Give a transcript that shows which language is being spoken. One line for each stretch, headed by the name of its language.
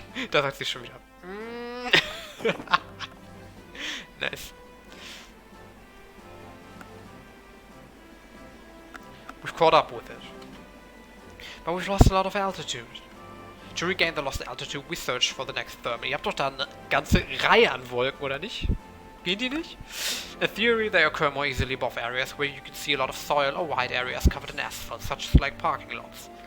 German: Da sagt sie schon wieder.
English: Nice. We've caught up with it. But we've lost a lot of altitude. To regain the lost altitude, we searched for the next thermal.
German: Ihr habt doch da eine ganze Reihe an Wolken, oder nicht? Gehen die nicht?
English: In theory, they occur more easily above areas where you can see a lot of soil or wide areas covered in asphalt, such as like parking lots.